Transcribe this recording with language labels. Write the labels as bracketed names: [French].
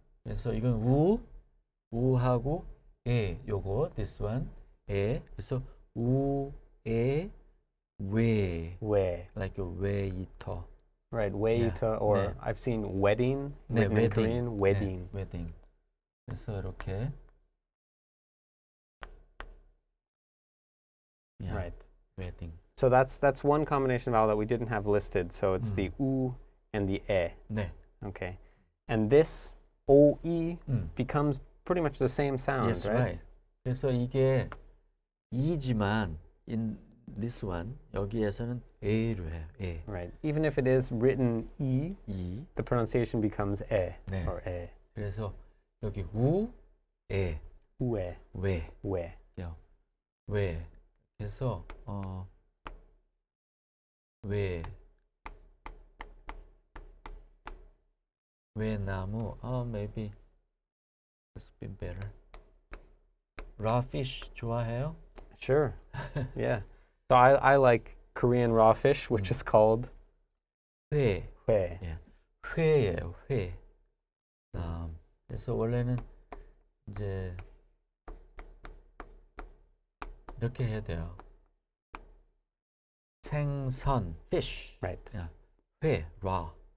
[Korean] 그래서 이건 우하고 에 요거 [English] this one [Korean] 에 그래서 우에 왜 [English] We. like a 웨이터 Right. Weita, or [Korean] 네. [English] I've seen wedding [Korean] 네, [English] written in Korean. Wedding. [Korean] 네, 웨딩 그래서 이렇게 yeah, [English] Right. [Korean] 웨딩 [English] So that's one combination vowel that we didn't have listed. So it's the u and the e. [Korean] 네 [English] Okay. And this OE 음. becomes pretty much the same sound, Yes, right? right. [Korean] 그래서 이게 이지만 [English] in this one [Korean] 여기에서는 에로 해요. 에. [English] Right. Even if it is written E, [Korean] 이. [English] the pronunciation becomes E [Korean] 네. [English] or E. [Korean] 그래서 여기 우, 에, [English] Ue, [Korean] 왜, [English] we. [Korean] 왜. 그래서 왜 나무. [English] Maybe it's been better. Raw fish [Korean] 좋아해요? [English] Sure. Yeah. So I like Korean raw fish, which is called [Korean] 회. 회. 예. 회예요. 회. 그래서 원래는 이제 이렇게 해야 돼요. 생선, fish. [English] Right. [Korean] 야, 회, raw